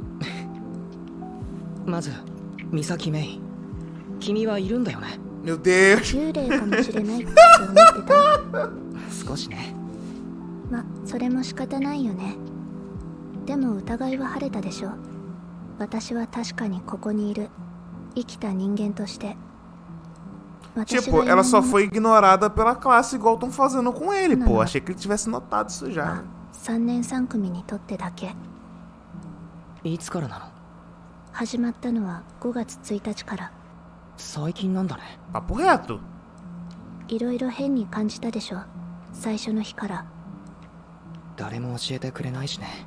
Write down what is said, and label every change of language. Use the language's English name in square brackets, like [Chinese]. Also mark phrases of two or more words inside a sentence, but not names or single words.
[Japanese] まず三崎芽衣、君はいるんだよね。 [Portuguese] Meu Deus! [Japanese] 幽霊かもしれないって思ってた。少しね。ま、それも仕方ないよね。でも疑いは晴れたでしょ。私は確かにここにいる。生きた人間として。 [Portuguese] Tipo, ela só foi ignorada pela classe igual estão fazendo com ele, pô. Achei que ele tivesse notado isso já. [Japanese] 3 年3組にとってだけ。いつからなの？始まったのは5月1日から。最近なんだね。 [Portuguese] Papo reto. [Japanese] いろいろ変に感じたでしょ。最初の日から。誰も教えてくれないしね。